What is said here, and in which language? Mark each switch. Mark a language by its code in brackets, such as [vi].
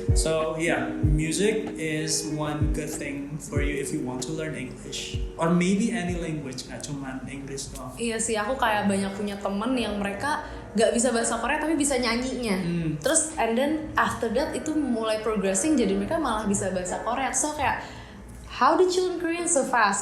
[en] So yeah, music is one good thing for you if you want to learn English or maybe any language, [id] nggak cuma English doang. Iya sih, aku kayak banyak punya temen yang mereka nggak bisa bahasa Korea tapi bisa nyanyinya. Terus [en] and then after that [id] itu mulai progressing, jadi mereka malah bisa bahasa Korea. [en] So [id] kayak [en] how did you learn Korean so fast?